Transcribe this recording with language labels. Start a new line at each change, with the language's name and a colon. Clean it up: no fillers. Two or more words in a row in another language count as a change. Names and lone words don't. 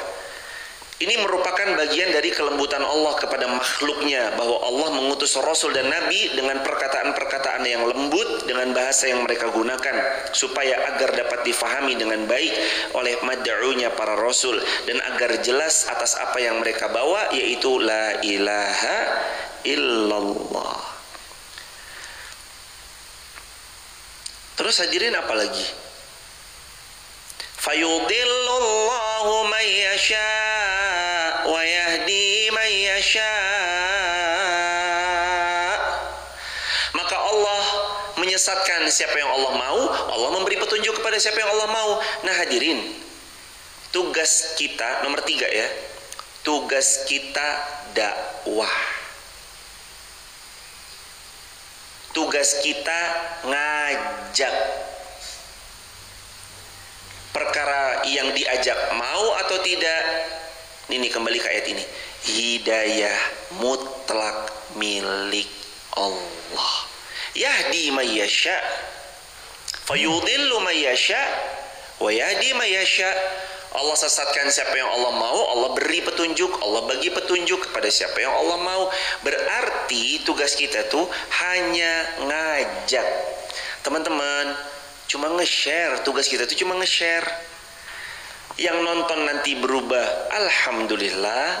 Indonesian: Ini merupakan bagian dari kelembutan Allah kepada makhluknya, bahwa Allah mengutus Rasul dan Nabi dengan perkataan-perkataan yang lembut, dengan bahasa yang mereka gunakan, supaya agar dapat difahami dengan baik oleh mad'unya para Rasul, dan agar jelas atas apa yang mereka bawa, yaitu
Arabic: لا إله إلا الله.
Indonesian: Terus hadirin apa lagi?
Arabic: فيضل الله من يشاء و يهدي من يشاء.
Indonesian: Maka Allah menyesatkan siapa yang Allah mau, Allah memberi petunjuk kepada siapa yang Allah mau. Nah hadirin, tugas kita nomor 3 ya, tugas kita dakwah. Tugas kita ngajak. Perkara yang diajak mau atau tidak, ini kembali ke ayat ini, hidayah mutlak milik Allah.
Arabic: يهدي من يشاء فيضل من يشاء و يهدي من يشاء.
Indonesian: Allah sesatkan siapa yang Allah mau, Allah beri petunjuk, Allah bagi petunjuk kepada siapa yang Allah mau. Berarti tugas kita tuh hanya ngajak. Teman-teman, cuma nge-share, tugas kita tuh cuma nge-share. Yang nonton nanti berubah, alhamdulillah.